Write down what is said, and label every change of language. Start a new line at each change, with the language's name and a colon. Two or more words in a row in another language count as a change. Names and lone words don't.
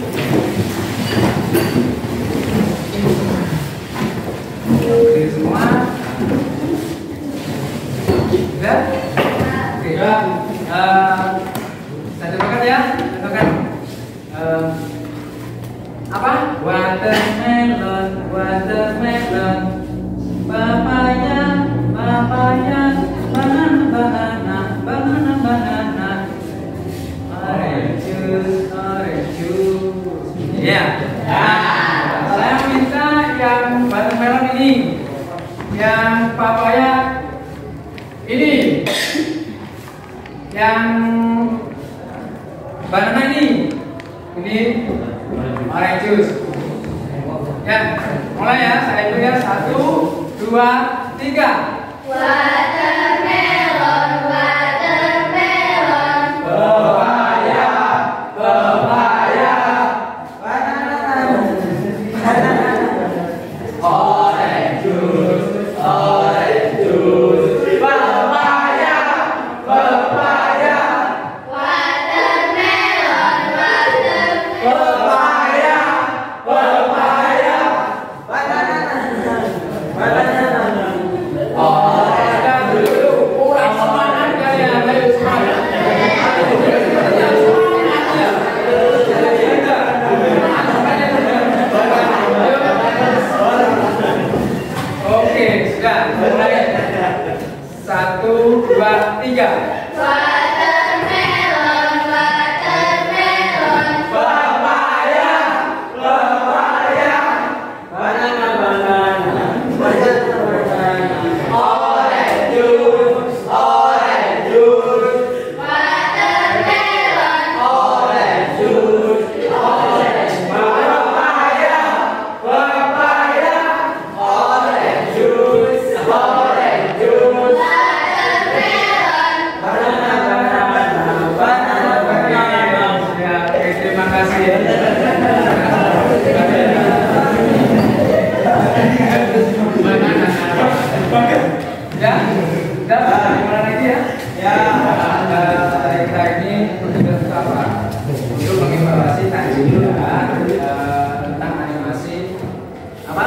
Indonesian: Diri semua. Sudah? Oke. Saya cobakan ya, contohkan. Apa?
English: Watermelon, watermelon, papaya, papaya, banana, banana, banana, banana, orange juice, orange juice.
Indonesian: Ya. Nah, saya minta yang watermelon ini, yang papaya ini, yang banana ini
English: orange juice.
Indonesian: Ya, mulai ya, saya hitung ya, 1, 2, 3.
English: Watermelon, watermelon, Papaya, papaya, banana, orange juice, papaya, papaya, watermelon, papaya, papaya, banana, orange
Indonesian: dulu, kurang semangat kalian, ayo semangat. Oke, sudah mulai. 1, 2, 3.
English: watermelon, watermelon, Papaya, papaya, banana, banana, orange juice, orange juice, watermelon, orange juice, orange, papaya, papaya, orange juice, orange juice, banana, banana, banana, banana.
Indonesian: Ya, oke, terima kasih ya. Ya, udah gimana lagi ya? Ya, kita ini sudah apa? Itu mengevaluasi tadi tentang animasi apa?